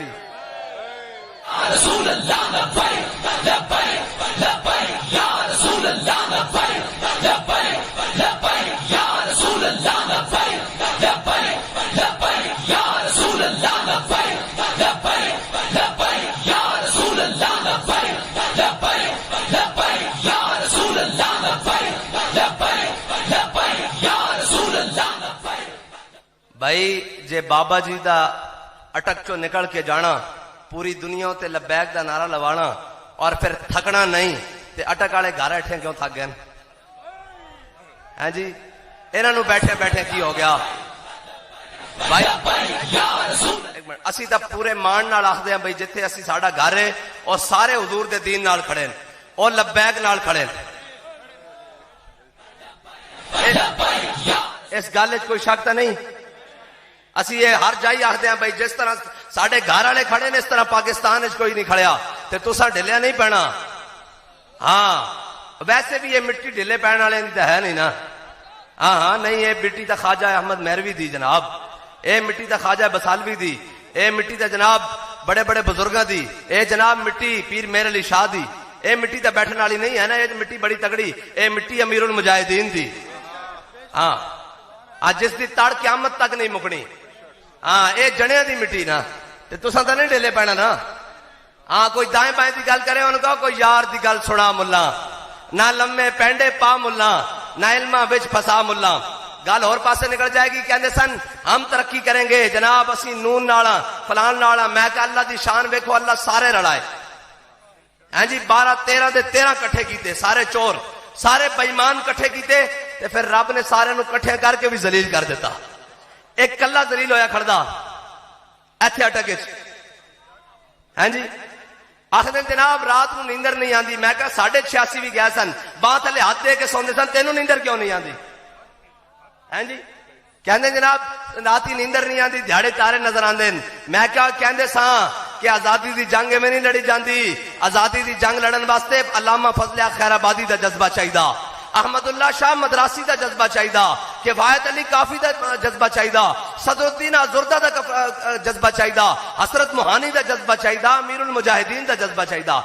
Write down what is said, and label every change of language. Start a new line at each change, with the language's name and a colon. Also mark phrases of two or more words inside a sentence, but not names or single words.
Arabic: یا رسول اللہ لبیک لبیک لبیک یا رسول اللہ لبیک لبیک لبیک یا رسول اللہ لبیک لبیک لبیک یا رسول اللہ لبیک لبیک لبیک یا رسول اللہ لبیک لبیک لبیک یا رسول اللہ لبیک لبیک لبیک یا رسول اللہ لبیک.
Punjabi: بھائی جے بابا جی دا اٹک چو نکل کے جانا, پوری دنیا تے لبیک دا نعرہ لوانا اور پھر تھکنا نہیں, تے اٹک والے گھر بیٹھے کیوں تھک گئے ہیں جی؟ انہاں نوں بیٹھے بیٹھے کی ہو گیا بھائی؟ اسی تا پورے مان نال آخدے ہیں بھائی جتھے اسی ساڈا گھر ہے اور سارے حضور دے دین نال کھڑے ہیں اور لبیک نال کھڑے ہیں. اس گل وچ کوئی شک تا نہیں. اسی یہ ہر جائی آخدے ہیں بھائی جس طرح ساڈے گھر والے کھڑے نے اس طرح پاکستان وچ کوئی نہیں کھڑیا, تے تساں ڈھلیا نہیں پینا. ہاں ویسے بھی یہ مٹی ڈھلے پین والے دی ہے نہیں نا. ہاں نہیں, یہ مٹی تا خواجہ احمد مہروی دی جناب, اے مٹی تا خواجہ بسالوی دی, اے مٹی تا جناب بڑے بڑے بزرگاں دی, اے جناب مٹی پیر میر علی شاہ دی, اے مٹی تا بیٹھن والی نہیں ہے نا, یہ مٹی بڑی تگڑی, اے مٹی امیر المجاہدین دی. ہاں جس دی تڑ قیامت تک نہیں مکنی. ہاں اے جنیاں دی مٹی نا, تے تساں تے نہیں ڈھیلے پینا نا. ہاں کوئی دائیں بائیں دی گل کرے انہوں کہو کوئی یار دی گل سنا ملا, نہ لمے پینڈے پا ملا, نہ علماں وچ پھسا ملا. گل اور پاسے نکل جائے گی, کہندے سن
Urdu: ہم ترقی کریں گے
Punjabi: جناب اسی نون نالا فلان نالا. میں کہ اللہ دی شان ویکھو, اللہ سارے رلائے ہیں جی, 12 13 دے 13 کٹھے کیتے, سارے چور سارے بے ایمان کٹھے کیتے, تے پھر رب نے سارے نو کٹھے کر کے بھی ذلیل کر دیتا. ایک کلا ذلیل ہویا کھڑدا ایتھے اٹک وچ ہیں جی. آخدے جناب رات نو نیندر نہیں آندی. میں کہا 86.5 بھی گئے سن, باں تھلے ہاتھ دے کے سوندے سن, تینوں نیندر کیوں نہیں آندی ہیں جی؟ کہندے جناب رات ہی نیندر نہیں آندی, دیہاڑے تارے نظر آندے. میں کہا کہندے ساں کہ آزادی دی جنگ میں نہیں لڑی جاندی, آزادی دی جنگ لڑن واسطے علامہ فضل خیر آبادی دا جذبہ چاہیدا, احمد اللہ شاہ مدراسی دا جذبہ چاہیدا, کفایت علی کافی دا جذبہ چاہیدا, صدر الدین آزردہ دا جذبہ چاہیدا, حسرت موہانی دا جذبہ چاہیدا, امیر المجاہدین دا جذبہ چاہیدا.